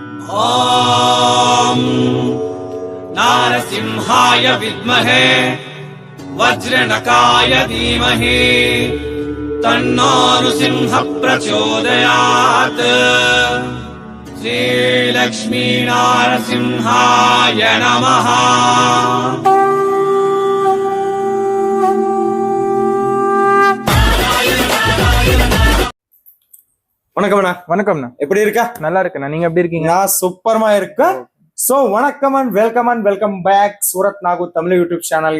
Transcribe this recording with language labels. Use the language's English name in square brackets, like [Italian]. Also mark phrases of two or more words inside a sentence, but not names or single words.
[Sanskrit] ॐ नारसिंहाय विद्महे वज्रनकाय धीमहि तन्नो नृसिंह प्रचोदयात्। श्रीलक्ष्मी नारसिंहाय नमः। [Tamil] வணக்கம்ண்ணா. வணக்கம்ண்ணா. எப்படி இருக்கா? நல்லா இருக்கேண்ணா. நீங்க எப்படி இருக்கீங்க? நான் சூப்பர்மா இருக்கேன். சோ வணக்கம் [English] and welcome back [Tamil] சூரத் நாகு தமிழ் யூடியூப் சேனல்ಗೆ.